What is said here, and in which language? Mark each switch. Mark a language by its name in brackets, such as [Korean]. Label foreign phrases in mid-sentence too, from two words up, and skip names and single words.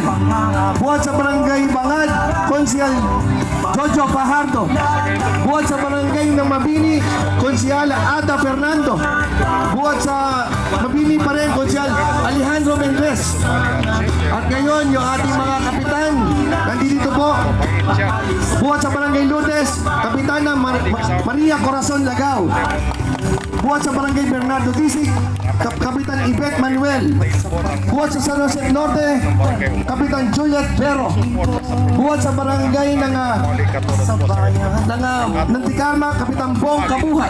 [Filipino] Buhat sa barangay Bangad, Konsihal Jojo Fajardo. Buhat sa barangay ng Mabini, Konsihal Ada Fernando. Buhat sa Mabini pa rin, Konsihal Alejandro Mendez. At ngayon, yung ating mga kapitan, nandito po. Buhat sa barangay Lourdes, Kapitana Maria Corazon Lagao. Buhat sa barangay Bernardo Disig, Kapitan Yvette Manuel. Buhat sa San Jose Norte, Kapitan Juliet Vero. Buhat sa barangay ng Ticarma, Kapitan Bong Kabuhat.